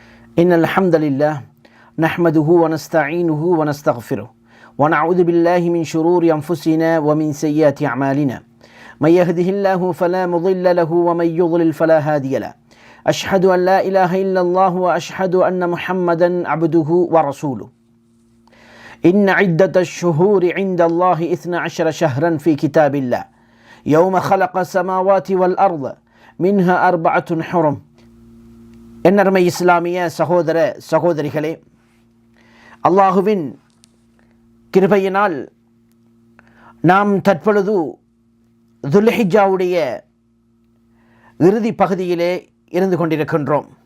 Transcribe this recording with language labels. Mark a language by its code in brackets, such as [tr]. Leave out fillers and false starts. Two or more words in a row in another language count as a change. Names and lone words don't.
[ar] إن الحمد لله نحمده ونستعينه ونستغفره ونعوذ بالله من شرور أنفسنا ومن سيئات أعمالنا من يهده الله فلا مضل له ومن يضلل فلا هادي له أشهد أن لا إله إلا الله وأشهد أن محمدا عبده ورسوله إن عدة الشهور عند الله 12 شهرا في كتاب الله يوم خلق السماوات والأرض منها 4 حرم. [ta] என்னர்மை இஸ்லாமிய சகோதர சகோதரிகளே, அல்லாஹுவின் கிருபையினால் நாம் தற்பொழுது துல்ஹிஜ்ஜாவுடைய இறுதி பகுதியிலே இருந்து கொண்டிருக்கின்றோம்.